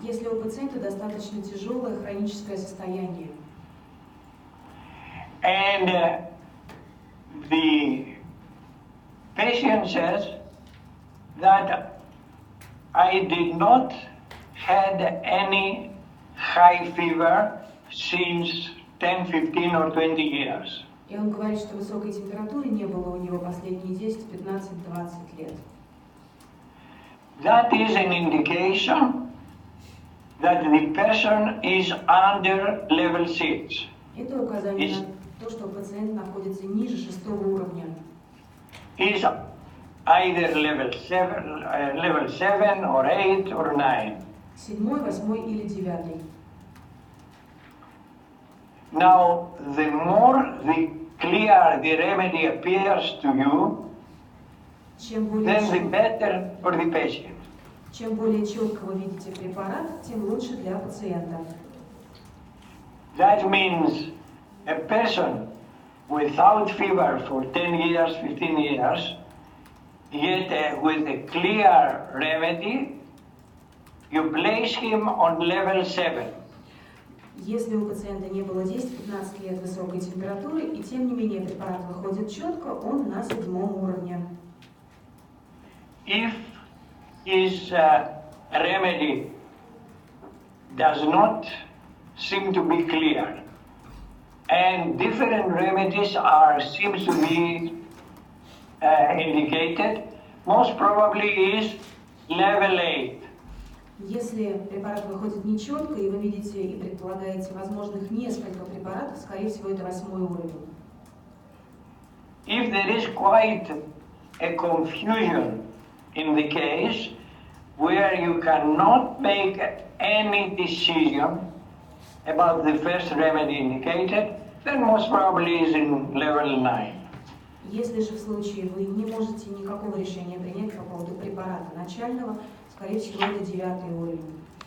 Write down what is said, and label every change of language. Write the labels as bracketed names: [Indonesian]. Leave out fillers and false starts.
[Russian] Если у пациента достаточно тяжелое хроническое состояние, [English] and the patient says that I did not had any high fever since 10, 15 or 20 years. [Russian] и он говорит, что высокой температуры не было у него последние 10, 15, 20 лет. [English] That is an indication that the person is under level 6. [Russian] Это указание на то, что пациент находится ниже 6-го уровня. [English] Is either level 7 or 8 or 9. [Russian] 7-й, 8-й или 9-й. [English] Now, the more clear the remedy appears to you, [Russian] Чем [English] then the better for the patient. [Russian] Чем более четко вы видите препарат, тем лучше для пациента. [English] That means a person without fever for 10 years, 15 years, yet with a clear remedy, you place him on level 7. [Russian] Если у пациента не было 10-15 лет высокой температуры, и тем не менее препарат выходит четко, он на 7-м уровне. [English] If his remedy does not seem to be clear, and different remedies seems to be indicated, most probably is level 8. [Russian] Если препарат выходит нечетко, и вы видите и предполагаете возможных несколько препаратов, скорее всего, это 8-й уровень. [English] If there is quite a confusion in the case where you cannot make any decision about the first remedy indicated, then most probably is in level 9. [Russian] Если же в случае вы не можете никакого решения принять по поводу препарата начального, скорее всего, это 9-й уровень.